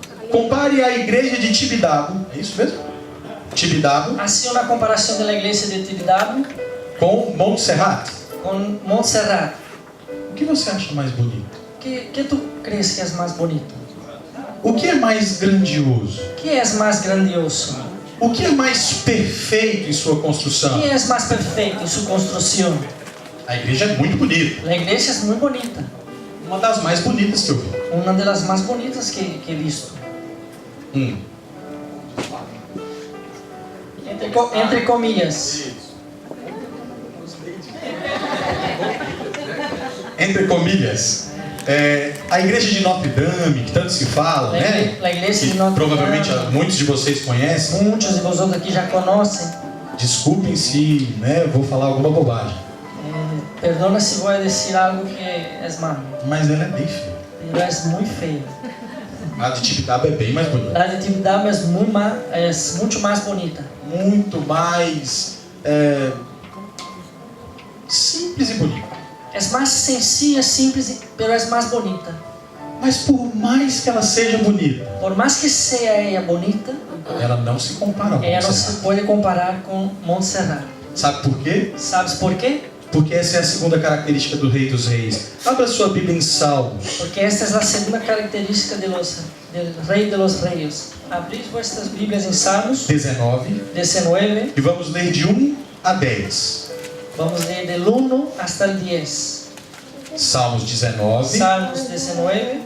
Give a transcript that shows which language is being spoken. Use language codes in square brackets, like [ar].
[pt] Compare a igreja de Tibidabo, é isso mesmo? Tibidabo [es] Hace una comparación de la iglesia de Tibidabo [pt] com Montserrat. [es] con Montserrat. [pt] O que você acha mais bonito? [es] ¿Qué tú crees que es más bonito? [pt] O que é mais grandioso? [es] ¿Qué es más grandioso? [pt] O que é mais perfeito em sua construção? [es] ¿Qué es más perfecto en su construcción? [pt] A igreja é muito bonita. [es] La iglesia es muy bonita. [pt] Uma das mais bonitas que eu vi. [es] Una de las más bonitas que he visto. Entre comillas. [pt] Entre comilhas, a igreja de Notre Dame, que tanto se fala, né? [es] La iglesia de [pt] Que [es] Notre [pt] provavelmente [es] Dame. [pt] muitos de vocês conhecem. [es] Muchos de vosotros aquí ya conocen. [pt] Desculpem se vou falar alguma bobagem. [es] Perdona si voy a decir algo que es malo. [pt] Mas ela é bem feia. [es] Pero es muy feo. [pt] A de Tibidabo é bem mais bonita. [es] La de Tibidabo es mucho más bonita. [pt] Muito mais simples e bonita. [es] Es más sencilla, simples, pero es más bonita. [pt] Mas por mais que ela seja bonita, [es] Por más que sea ella bonita, [pt] ela não se compara com [es] ella no se [pt] Montserrat. [es] puede comparar con Montserrat. [pt] Sabe por quê? [es] ¿Sabes por qué? [pt] Porque essa é a segunda característica do Rei dos Reis. Abra sua Bíblia em Salmos. [es] Porque esta es la segunda característica del Rey de los Reyes. Abrid vuestras Biblias en Salmos [pt] 19 [es] 19. [pt] e vamos ler de 1 a 10. [es] Vamos leer del 1 hasta el 10. [pt] Salmos 19, [es] Salmos 19,